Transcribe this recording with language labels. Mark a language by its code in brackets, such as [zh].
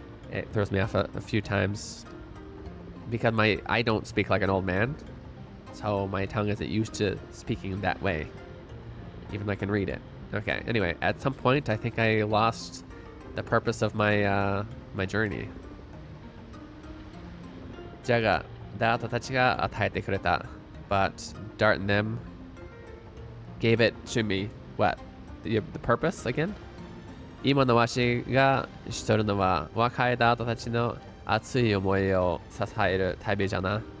[en] It throws me off a few times because I don't speak like an old man, so my tongue isn't used to speaking that way, even though I can read it. Okay, anyway, at some point I think I lost the purpose of my my journey. [ja] じゃが、ダートたちが与えてくれた。 [en] But Dart and them gave it to me. What? The purpose again? [ja] 今のわしがしとるのは若いダートたちの熱い思いを支える旅じゃな。